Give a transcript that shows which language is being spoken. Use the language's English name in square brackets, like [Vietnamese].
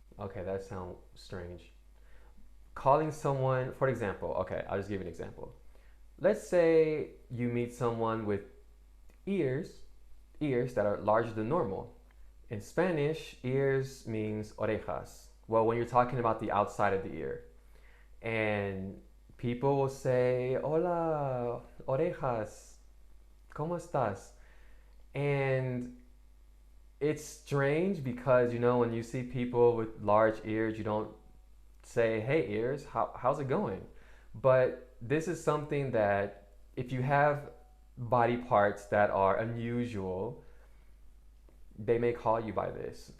[English] Okay, that sounds strange. Calling someone, for example, okay, I'll just give you an example. Let's say you meet someone with ears, ears that are larger than normal. In Spanish, ears means orejas. Well, when you're talking about the outside of the ear. And people will say, [Spanish] hola, orejas, ¿cómo estás? [English] And it's strange because, when you see people with large ears, you don't say, hey, ears, how's it going? But this is something that if you have body parts that are unusual, they may call you by this.